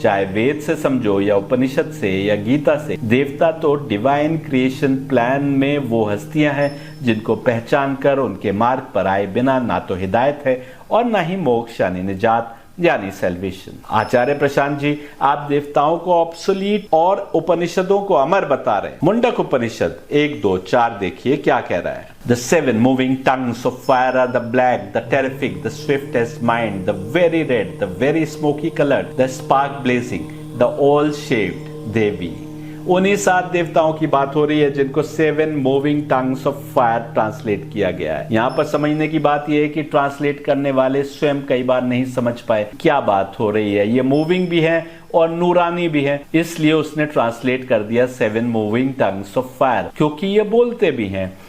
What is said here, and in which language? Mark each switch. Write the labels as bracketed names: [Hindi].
[Hindi] चाहे वेद से समझो या उपनिषद से या गीता से, देवता तो [English] divine creation plan [Hindi] में वो हस्तियां हैं जिनको पहचान कर उनके मार्ग पर आए बिना ना तो हिदायत है और ना ही मोक्ष यानी निजात यानी सेल्वेशन। आचार्य प्रशांत जी, आप देवताओं को ऑब्सोलीट और उपनिषदों को अमर बता रहे हैं। मुंडक उपनिषद 1, 2, 4 देखिए क्या कह रहा है। [English] The 7 moving tongues of fire are the black, the terrific, the swiftest mind, the very red, the very smoky colored, the spark blazing, the all-shaped Devi। [Hindi] उन्हीं 7 देवताओं की बात हो रही है जिनको 7 [English] moving tongues of fire [Hindi] translate किया गया है। यहाँ पर समझने की बात यह है कि ट्रांसलेट करने वाले स्वयं कई बार नहीं समझ पाए क्या बात हो रही है। ये मूविंग भी है और नूरानी भी है, इसलिए उसने ट्रांसलेट कर दिया 7 [English] moving tongues of fire, [Hindi] क्योंकि ये बोलते भी हैं।